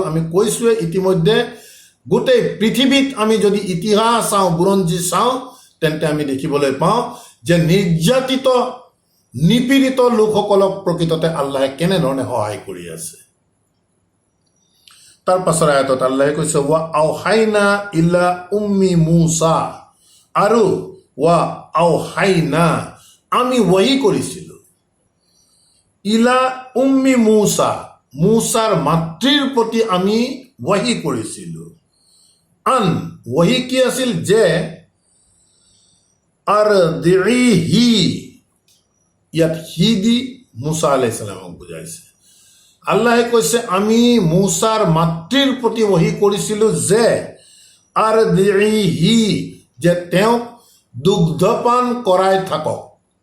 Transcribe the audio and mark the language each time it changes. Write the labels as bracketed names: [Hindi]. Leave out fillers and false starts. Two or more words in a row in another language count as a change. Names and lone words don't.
[Assamese] আমি কৈছোঁৱে ইতিমধ্যে, গোটেই পৃথিৱীত আমি যদি ইতিহাস চাওঁ, বুৰঞ্জী চাওঁ, তেন্তে আমি দেখিবলৈ পাওঁ যে নিৰ্যাতিত নিপীড়িত লোকসকলক প্ৰকৃততে আল্লাহে কেনেধৰণে সহায় কৰি আছে। তাৰ পাছৰ আয়াতত আল্লাহে কৈছে [Arabic] وأوحينا إلى أم موسى, [Assamese] আৰু [Arabic] وأوحينا, [Assamese] আমি ৱাহি কৰিছিলোঁ [Arabic] إلى أم موسى, [Assamese] মুছাৰ মাতৃৰ প্ৰতি আমি ৱাহি কৰিছিলোঁ। ৱাহি কি আছিল? যে আৰদিহি, ইয়াত হি দি মুছা [Arabic] عليه السلام [Assamese] বুজাইছে। আল্লাহে কৈছে আমি মুছাৰ মাতৃৰ প্ৰতি ৱাহি কৰিছিলোঁ যে আৰদিহি, যে তেওঁক দুগ্ধপান কৰাই থাকক।